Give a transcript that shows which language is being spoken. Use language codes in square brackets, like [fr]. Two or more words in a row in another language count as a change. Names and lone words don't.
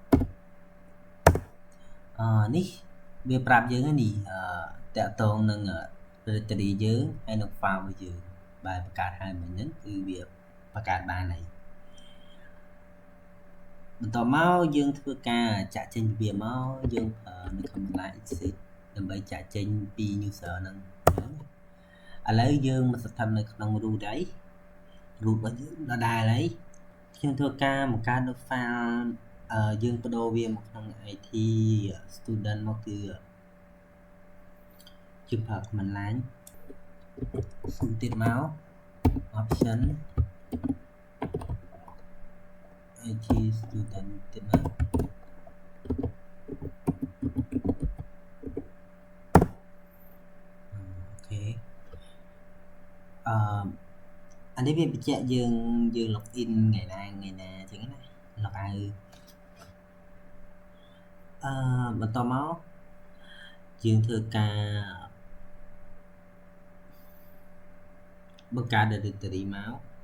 [km] នេះវាប្រាប់យើងនេះតាក់ទងនឹង directory យើងហើយនឹង file របស់យើងបែបបង្កើតហើយមិញហ្នឹងគឺវាបង្កើតបានហើយ បន្តមកយើងធ្វើការចាក់ចេញវាមកយើងប្រើនៅ [en] command line [km] exit ដើម្បីចាក់ចេញពី user ហ្នឹងឥឡូវយើងមកស្ថិតនៅក្នុង root ហើយ root របស់យើងដដែលហើយខ្ញុំធ្វើការបង្កើតនៅ file យើងបដូរវាមកក្នុង [en] IT student [km] មកគឺយើងប្រើ [en] command line [km] ស៊ូទៀតមក option [en] IT student [km] ទៀតមកអូខេ អានេះវាបញ្ជាក់យើង login ថ្ងៃណាអញ្ចឹងណា [en] log out [km] បន្តមកយើងធ្វើការបង្កើត directory មក